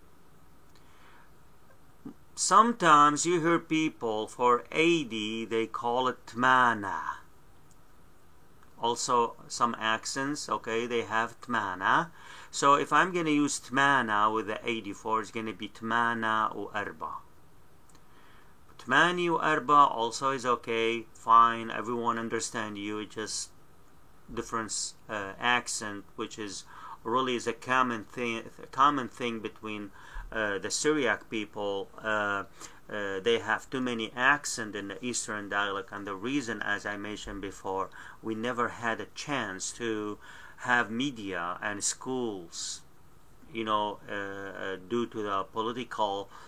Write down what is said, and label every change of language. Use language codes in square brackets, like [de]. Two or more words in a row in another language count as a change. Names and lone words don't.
[en] Sometimes you hear people for 80, they call it Tmana. Also some accents, okay, they have Tmana. So if I'm going to use Tmana with the 84, it's going to be [aii] Tmana u Arba. Tmani u Arba [en] also is okay, fine, everyone understand you, it's just different accent, which is really is a common thing between the Syriac people. They have too many accents in the Eastern dialect, and the reason, as I mentioned before, we never had a chance to have media and schools, you know, due to the political